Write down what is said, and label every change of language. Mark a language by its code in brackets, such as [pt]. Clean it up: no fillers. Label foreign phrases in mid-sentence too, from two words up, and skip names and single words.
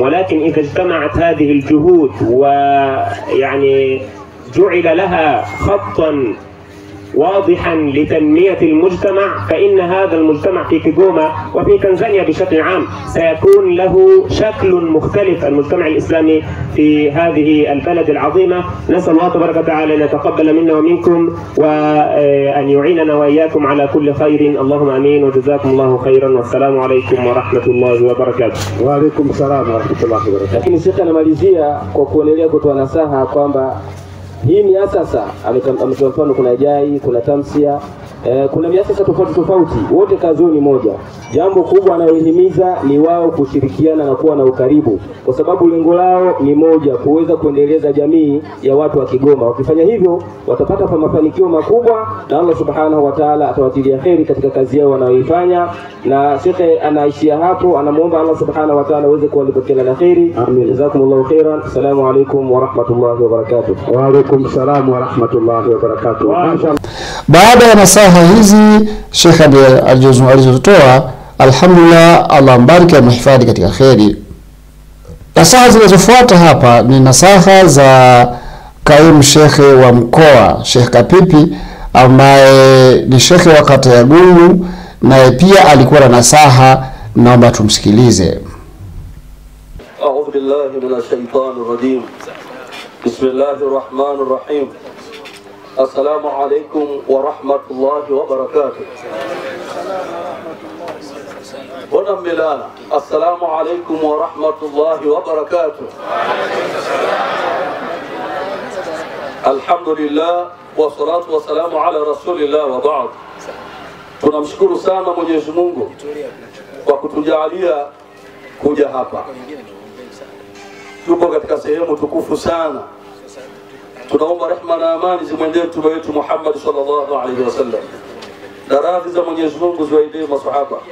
[ar] ولكن إذا اجتمعت هذه الجهود ويعني جعل لها خطا واضحا لتنمية المجتمع، فإن هذا المجتمع في كيغوما وفي تنزانيا بشكل عام سيكون له شكل مختلف، المجتمع الإسلامي في هذه البلد العظيمة. نسأل الله تبارك وتعالى أن يتقبل منا ومنكم وأن يعيننا وإياكم على كل خير. اللهم آمين وجزاكم الله خيرا والسلام عليكم ورحمة الله وبركاته. وعليكم السلام ورحمة الله وبركاته. [sw] Lakini Sheikh anamalizia kwa kuendelea kutoa nasaha kwamba hii miasasa ametoa mfano, kuna Jai, kuna Tamsia, kuna miasasa tofauti tofauti, wote kazi ni moja. Jambo kubwa anayohimiza ni wao kushirikiana na kuwa na ukaribu, kwa sababu lengo lao ni moja, kuweza kuendeleza jamii ya watu wa Kigoma. Wakifanya hivyo watapata mafanikio makubwa na [ar] الله سبحانه وتعالى [sw] atawatilia kheri katika kazi yao wanayoifanya. Na Sheikh anaishia hapo, anamuomba [ar] الله سبحانه وتعالى [sw] aweze kuwalipa kila la kheri. Amin. [ar] جزاكم الله خيرا. السلام عليكم ورحمة الله وبركاته. وعليكم السلام ورحمة الله وبركاته. [sw] Baada ya nasaha hizi Sheikh alizotoa, alhamdulillah, Allah mbariki na mhifadhi katika kheri. Nasaha zinazofuata hapa ni nasaha za kaimu shekhe wa mkoa Sheikh Kapipi, ambaye ni shekhe wa kata ya Gungu, naye pia alikuwa na nasaha. Naomba tumsikilize. [ar] أعوذ بالله من الشيطان الرجيم. بسم الله الرحمن الرحيم. السلام عليكم ورحمة الله وبركاته. Bona milana. السلام عليكم ورحمة الله وبركاته. الحمد لله والصلاة والسلام على رسول الله وبعد. [sw] Tunamshukuru sana Mwenyezi Mungu kwa kutujalia kuja hapa. tupo katika sehemu tukufu sana. Tunaomba rehema na amani zimwendee mtume wetu Muhammad [ar] صلى الله عليه وسلم, [sw] na radhi za Mwenyezi Mungu ziwaendee maswahaba.